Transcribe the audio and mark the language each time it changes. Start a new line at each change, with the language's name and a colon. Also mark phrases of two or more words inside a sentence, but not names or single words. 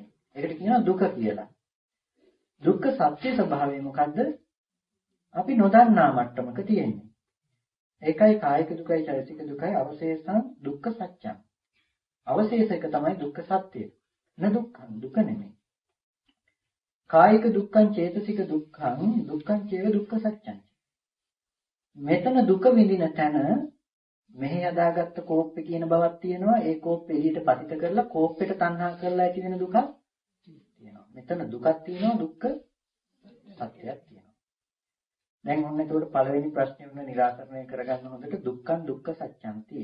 Sinhala: ඒකට කියනවා දුක කියලා. දුක්ඛ සත්‍ය ස්වභාවය මොකද්ද? අපි නොදන්නා මට්ටමක තියෙන්නේ. ඒකයි කායික දුකයි චෛතසික දුකයි
Pali: අවශේෂං දුක්ඛ සත්‍යං.
Sinhala: අවශේෂ එක තමයි දුක්ඛ සත්‍ය.
Pali: න දුක්ඛං
Sinhala: දුක නෙමෙයි.
Pali: කායික දුක්ඛං චේතසික දුක්ඛං දුක්ඛං චේව දුක්ඛ සත්‍යං.
Sinhala: මෙතන දුක විඳින තැන මෙහි හදාගත්ත කෝප්පේ කියන බවක් තියෙනවා. ඒ කෝප්පේ එළියට පතිත කරලා කෝප්පෙට තණ්හා කරලා ඇති වෙන දුකක් තියෙනවා. මෙතන දුකක් තියෙනවා දුක්ඛ සත්‍යයක් තියෙනවා. දැන් ඔන්න ඒකට පළවෙනි ප්‍රශ්නේ වුණ निराකරණය කරගන්න හොඳට
Pali: දුක්ඛං දුක්ඛ සත්‍යංති.